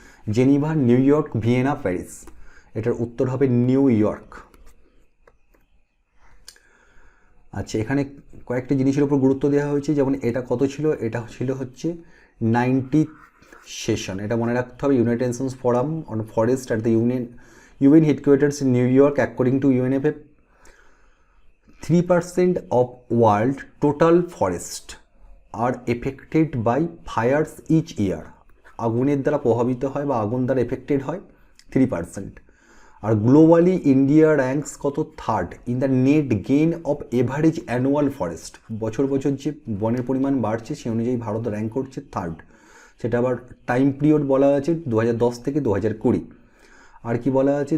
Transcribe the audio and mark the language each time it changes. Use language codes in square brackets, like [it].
[bn] Geneva, new York, Vienna, Paris. এটার উত্তর হবে নিউ ইয়র্ক। আচ্ছা, এখানে কয়েকটি জিনিসের উপর গুরুত্ব দেওয়া হয়েছে, যেমন এটা কত ছিল? এটা ছিল হচ্ছে 90th সেশন। এটা মনে রাখতে হবে। [en] United Nations Forum on forest at the UN headquarters in New York. According to UNFF, 3% of world total forest are affected by fires each year. [bn] আগুনের দ্বারা প্রভাবিত হয় বা আগুন দ্বারা এফেক্টেড হয় 3%। [en] আর globally India ranks কত? Third in the net gain of average annual forest. [bn] বছর বছর যে বনের পরিমাণ বাড়ছে সেই অনুযায়ী ভারত র্যাঙ্ক করছে থার্ড। সেটা আবার টাইম পিরিয়ড বলা আছে 2010 থেকে 2020। আর কি বলা আছে?